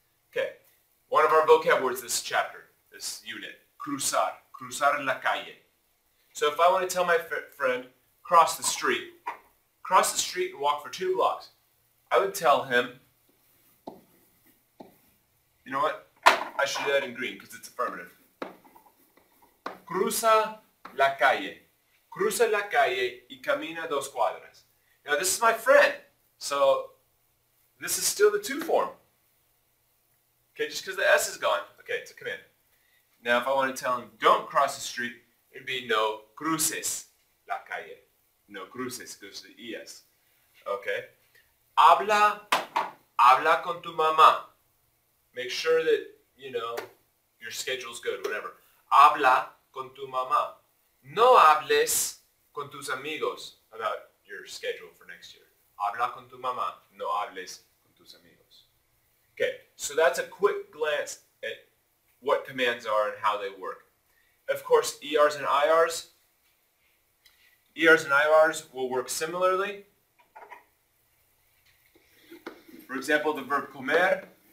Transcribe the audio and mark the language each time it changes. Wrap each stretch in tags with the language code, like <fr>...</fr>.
<en>Okay, one of our vocab words this chapter, this unit, cruzar,</en> <es>cruzar la calle.</es> <en>So if I want to tell my friend, cross the street and walk for 2 blocks, I would tell him, you know what, I should do that in green because it's affirmative.</en> <es>Cruza la calle. Cruza la calle y camina 2 cuadras.</es> <en>Now this is my friend, so this is still the to form. Okay, just because the S is gone, okay, it's a command. Now if I want to tell him don't cross the street, it'd be</en> <es>no cruces la calle. No cruces,</es> <en>goes to the ES. Okay.</en> <es>Habla con tu mamá.</es> <en>Make sure that, you know, your schedule's good, whatever.</en> <es>Habla con tu mamá. No hables con tus amigos</es> <en>about your schedule for next year.</en> <es>Habla con tu mamá. No hables con tus amigos.</es> <en>Okay, so that's a quick glance at what commands are and how they work. Of course, ERs and IRs. ERs and IRs will work similarly. For example, the verb comer.</en>